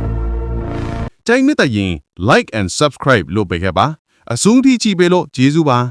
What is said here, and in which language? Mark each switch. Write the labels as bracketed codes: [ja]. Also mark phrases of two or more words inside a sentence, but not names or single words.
[my] ကြိုင်မြတ်ရင် [en] like and subscribe [my] လုပ်ပေးခဲ့ပါအဆုံးထိကြည့်ပေးလို့ကျေးဇူးပါ